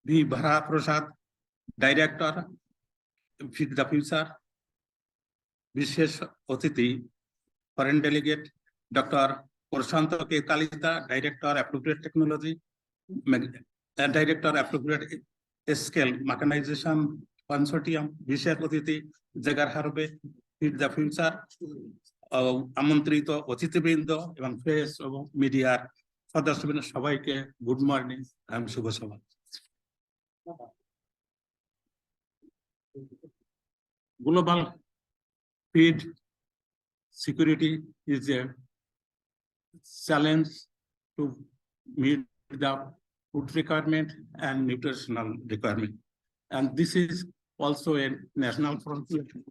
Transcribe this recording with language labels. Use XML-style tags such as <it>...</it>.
<en>Vara Prasad, Director Feed the Future,</en> <bn>বিশেষ অতিথি</bn> <en>foreign delegate Dr.</en> <bn>Prasad Kalita, Director Appropriate Technology, Director Appropriate Scale Mechanization Consortium, বিশেষ অতিথি জেগার হারবে feed the future, আমন্ত্রিত অতিথিবৃন্দ এবং প্রেস এবং মিডিয়ার সদস্যবৃন্দ সবাইকে</bn> <en>good morning</en> <bn>এবং শুভ সভা।</bn> <en>Global feed security is a challenge to meet the food requirement and nutritional requirement, and this is also a national frontier.</en>